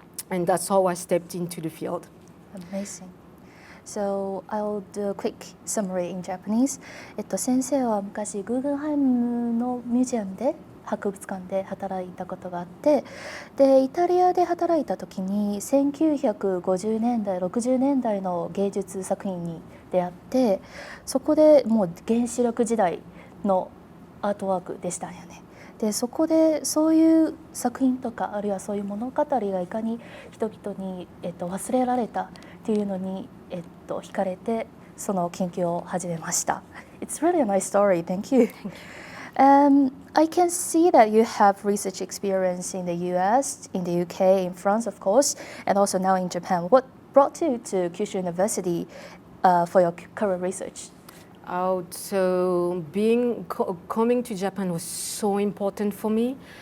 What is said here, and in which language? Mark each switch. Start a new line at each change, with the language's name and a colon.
English: And that's how I stepped into the field. Amazing. So I'll do a quick summary in Japanese.
Japanese: 先生は昔グーゲンハイムのミュージアムで博物館で働いたことがあって、でイタリアで働いた時に1950年代60年代の芸術作品に出会って、そこでもう原子力時代のアートワークでしたよね。でそこでそういう作品とかあるいはそういう物語がいかに人々に、忘れられたっていうのに、惹かれてその研究を始めました。
English: It's really a nice story. Thank you. I can see that you have research experience in the US, in the UK, in France, of course, and also now in Japan. What brought you to Kyushu University for your current research? Oh, so coming to Japan was so important for me.